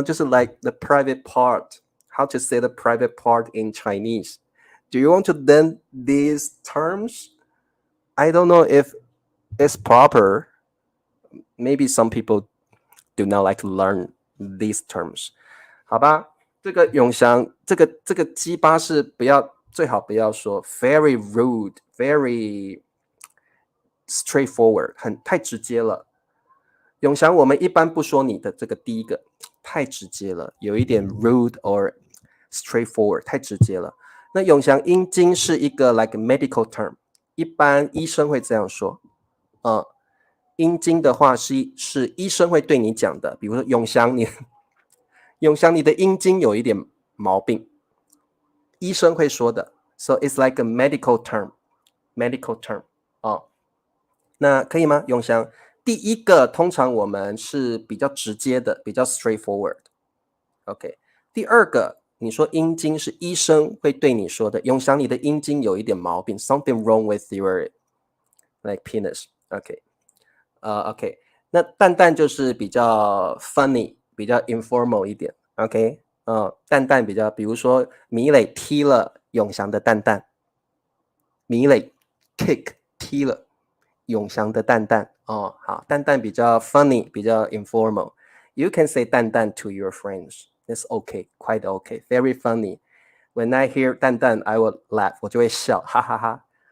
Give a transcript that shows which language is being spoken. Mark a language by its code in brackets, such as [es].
[en] 就是 like the private part, how to say the private part in Chinese. Do you want to learn these terms? I don't know if it's proper. Maybe some people do not like to learn these terms. [zh] 好吧，这个永祥，这个鸡巴是最好不要说 [en] very rude, very straightforward， [zh] 太直接了。永祥，我们一般不说你的这个第一个，太直接了，有一点 [en] rude or straightforward， [zh] 太直接了。那永祥，阴茎是一个 [en] like medical term， [zh] 一般医生会这样说。阴茎的话是医生会对你讲的，比如说永祥，你的阴茎有一点毛病，医生会说的。 [en] So it's like a medical term， [zh] 那可以吗？永祥，第一个通常我们是比较直接的，比较 straightforward。OK， 第二个，你说阴茎是医生会对你说的，永祥，你的阴茎有一点毛病 ， [en] something wrong with your like penis。 [zh] OK， OK， 那蛋蛋就是比较 funny， 比较 informal 一点。 OK， 蛋蛋比较，比如说米磊踢了永祥的蛋蛋，米磊 kick 踢了。永祥的蛋蛋哦，好，蛋蛋比较 funny， 比较 informal。 [en] You can say 蛋蛋 to your friends. It's okay, quite okay, very funny. When I hear 蛋蛋 I will laugh， [zh] 我就会笑，哈哈哈。